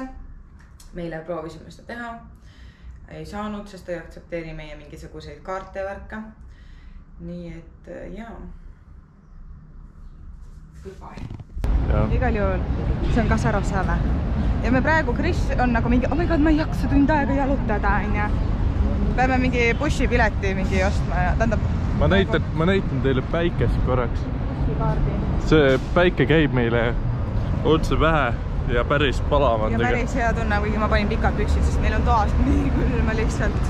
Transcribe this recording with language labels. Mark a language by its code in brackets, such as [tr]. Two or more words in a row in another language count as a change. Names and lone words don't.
[et] Meile proovisime seda teha. Ei saanud, sest ta ei aktsepteeri meie mingisuguseid kaarte ja värka. Nii et jaa. Goodbye. Igal juhul, see on Kasarossava. Ja me praegu, Kris on nagu mingi, [en] oh my god, [et] ma ei jaksa tund aega jalutada, on. Peame mingi bussipileti mingi ostma ja tähendab... Ma näitan teile päikest korraks. Bussikaardi. See päike käib meile otse pähe ja päris palav. Ja päris hea tunne, kuigi ma panin pikad püksid, sest meil on toas nii küll, ma lihtsalt...